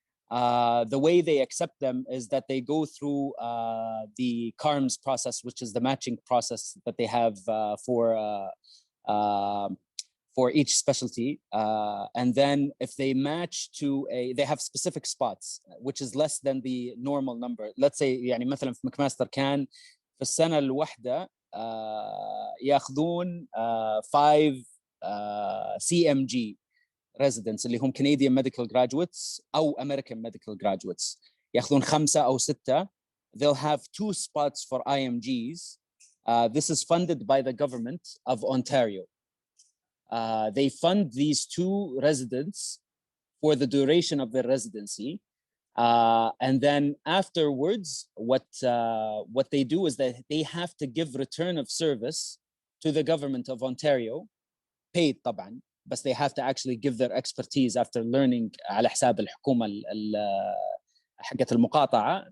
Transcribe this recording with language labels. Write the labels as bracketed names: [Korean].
[English] The way they accept them is that they go through the CARMS process, which is the matching process that they have for each specialty. And then if they match to they have specific spots, which is less than the normal number. Let's say [Arabic] يعني مثلا في مكماستر كان في السنة الواحدة ياخذون 5 [English] CMG residents [Arabic] اللي هم [English] Canadian medical graduates [Arabic] أو [English] American medical graduates. [Arabic] ياخذون 5 أو 6. [English] They'll have 2 spots for IMGs. This is funded by the government of Ontario. They fund these 2 residents for the duration of their residency. And then afterwards, what they do is that they have to give return of service to the government of Ontario, paid [Arabic] طبعا, [English] but they have to actually give their expertise after learning [Arabic] على حساب الحكومة حقت المقاطعة.